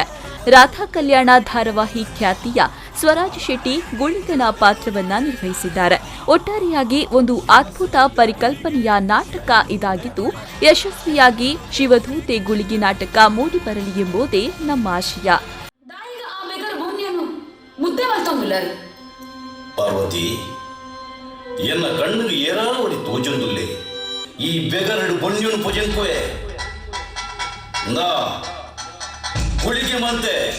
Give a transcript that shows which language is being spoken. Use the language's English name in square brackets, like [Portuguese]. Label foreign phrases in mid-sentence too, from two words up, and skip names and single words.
[Kannada] ರಾಧಾ ಕಲ್ಯಾಣ ಧಾರಾವಾಹಿ ಖ್ಯಾತಿಯ ಸ್ವರಾಜ್ ಶೆಟ್ಟಿ ಗುಳಿಗನ ಪಾತ್ರವನ್ನ ನಿರ್ವಹಿಸಿದ್ದಾರೆ. ಒಟ್ಟಾರೆಯಾಗಿ ಒಂದು ಅದ್ಭುತ ಪರಿಕಲ್ಪನೆಯ ನಾಟಕ ಇದಾಗಿದ್ದು, ಯಶಸ್ವಿಯಾಗಿ ಶಿವದೂತೆ ಗುಳಿಗೆ ನಾಟಕ ಮೂಡಿಬರಲಿ ಎಂಬುದೇ ನಮ್ಮ ಆಶಯ. [Tulu] ಪಾರ್ವತಿ ಎನ್ನ ಕಣ್ಣಿಗೆ ಏರಾವಡಿ ತೋಜೊಂದುಲ್ಲೆ ಈ ಬೆಗರಡು ಬೊಣ್ಯನು ಪೊಜೆನ್ಕೋಯೆ ನಾ ಗುಳಿಗೆ ಮಂತೆ